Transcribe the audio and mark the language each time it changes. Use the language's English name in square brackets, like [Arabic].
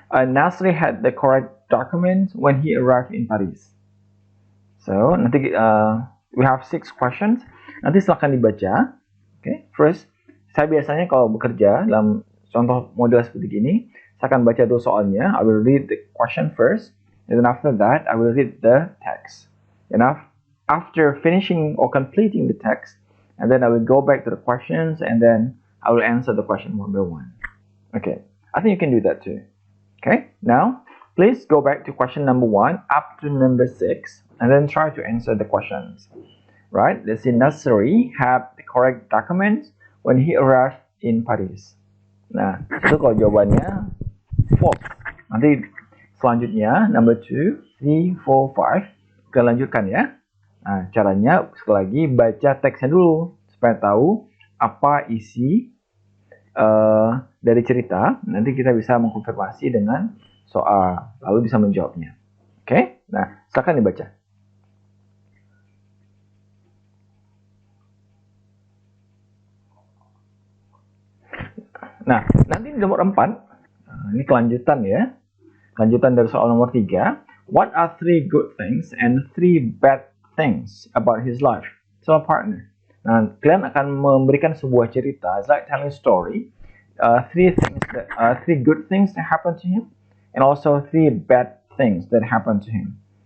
[English] Nasri had the correct documents when he arrived in Paris. So, nanti we have 6 questions. [Indonesian] Nanti silahkan dibaca. [English] Okay, first, [Indonesian] saya biasanya kalau bekerja dalam contoh model seperti ini, saya akan baca dulu soalnya. [English] I will read the question first, and then after that, I will read the text. After finishing or completing the text, and then I will go back to the questions, and then I will answer the question one by one. Okay, I think you can do that too. Okay, now please go back to question number 1 up to number 6, and then try to answer the questions. Right, let's see. Nasri had the correct documents when he arrived in Paris. [Indonesian] Nah, itu kalau jawabannya false. Nanti selanjutnya number 2, 3, 4, 5 kita lanjutkan ya. Nah, caranya sekali lagi baca teksnya dulu supaya tahu apa isi dari cerita. Nanti kita bisa mengkonfirmasi dengan soal, lalu bisa menjawabnya. Oke, nah silakan dibaca. Nah, nanti di nomor 4, ini kelanjutan ya. Kelanjutan dari soal nomor 3. [English] What are 3 good things and 3 bad things about his life? [Indonesian] Soal partner. Nah, kalian akan memberikan sebuah cerita, [English] it's like telling a story. 3 good things that happen to him, and also 3 bad things that happen to him.